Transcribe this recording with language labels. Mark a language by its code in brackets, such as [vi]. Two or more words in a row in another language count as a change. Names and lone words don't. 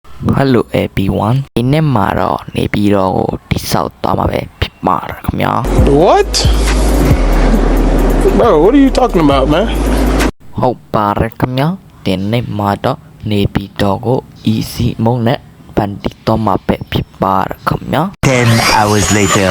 [en] Hello everyone [my] ဒီနေ့မှာတော့နေပြည်တော်ကိုတိဆောက်သွားမှာပဲဖြစ်ပါတယ်ခင်ဗျာ [en] What? Bro, what are you talking about, man? [my] ဟုတ်ပါတယ်ခင်ဗျာဒီနေ့မှာတော့နေပြည်တော်ကို easy မုံနဲ့ပန်တီတော်မှာပဲဖြစ်ပါတယ်ခင်ဗျာ [en] 10 hours later